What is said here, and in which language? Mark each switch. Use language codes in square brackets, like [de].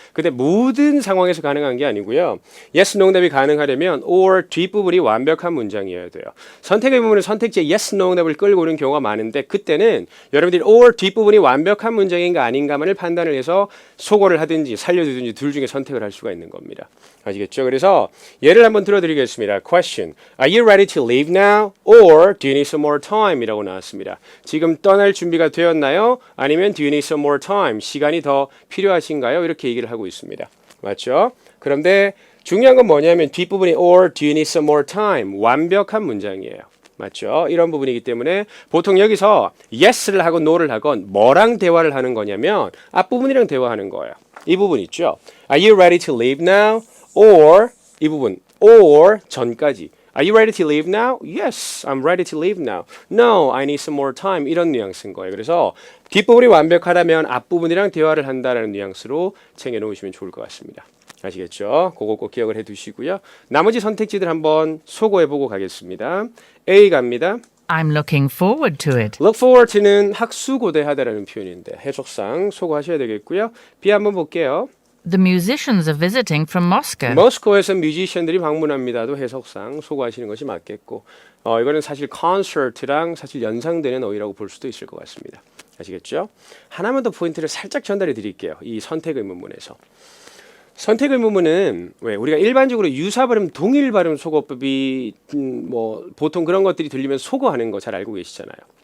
[ko] 근데 모든 상황에서 가능한 게 아니고요. yes, no 응답이 가능하려면 or 뒷부분이 완벽한 문장이어야 돼요. 선택의 부분은 선택지에 yes, no 응답을 끌고 오는 경우가 많은데 그때는 여러분들이 or 뒷부분이 완벽한 문장인가 아닌가만을 판단을 해서 소거를 하든지 살려두든지 둘 중에 선택을 할 수가 있는 겁니다. 아시겠죠? 그래서 예를 한번 들어드리겠습니다. [en] Question. Are you ready to leave now? Or do you need some more time? [ko] 이라고 나왔습니다. 지금 떠날 준비가 되었나요? 아니면 [en] do you need some more time? [ko] 시간이 더 필요하신가요? 이렇게 얘기를 하고 있습니다. 맞죠? 그런데 중요한 건 뭐냐면 뒷부분이 [en] or do you need some more time? [ko] 완벽한 문장이에요. 맞죠? 이런 부분이기 때문에 보통 여기서 yes를 하건 no를 하건 뭐랑 대화를 하는 거냐면 앞부분이랑 대화하는 거예요. 이 부분 있죠? [en] Are you ready to leave now? Or [ko] 이 부분 [en] or [ko] 전까지 [en] Are you ready to leave now? Yes, I'm ready to leave now. No, I need some more time. [ko] 이런 뉘앙스인 거예요. 그래서 뒷부분이 완벽하다면 앞부분이랑 대화를 한다는 뉘앙스로 챙겨놓으시면 좋을 것 같습니다. 아시겠죠? 그거 꼭 기억을 해두시고요. 나머지 선택지들 한번 소거해보고 가겠습니다. A 갑니다. [en] I'm looking forward to it. [ko] Look forward to는 학수고대하다라는 표현인데 해석상 소거하셔야 되겠고요. B 한번 볼게요. [en] The musicians are visiting from Moscow. [ko] 모스크바에서 뮤지션들이 방문합니다도 해석상 소거하시는 것이 맞겠고 이거는 사실 콘서트랑 사실 연상되는 어휘라고 볼 수도 있을 것 같습니다. 아시겠죠? 하나만 더 포인트를 살짝 전달해 드릴게요. 이 선택 의문문에서. 선택 의문문은 왜 우리가 일반적으로 유사 발음, 동일 발음 소거법이 뭐 보통 그런 것들이 들리면 소거하는 거 잘 알고 계시잖아요.